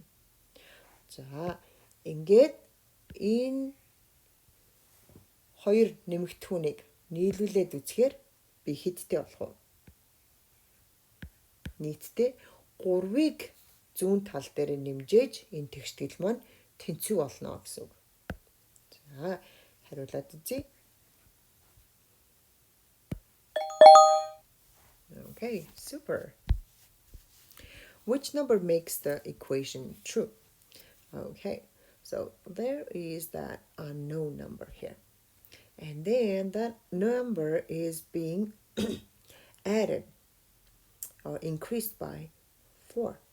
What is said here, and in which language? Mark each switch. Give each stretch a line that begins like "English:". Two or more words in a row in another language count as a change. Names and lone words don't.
Mongolian: За ингээд энэ 2 нэмэгдэхүүнийг нийлүүлээд үзэхээр би хэдтэй болох вэ? Нийтдээ 3-ыг зүүн тал дээр нэмжээж энэ тэгштгэл маань тэнцвүү болно гэсэн үг. За хариулаад үзье.
English: Okay, super. Which number makes the equation true? Okay, so there is that unknown number here. And then that number is being added or increased by 4.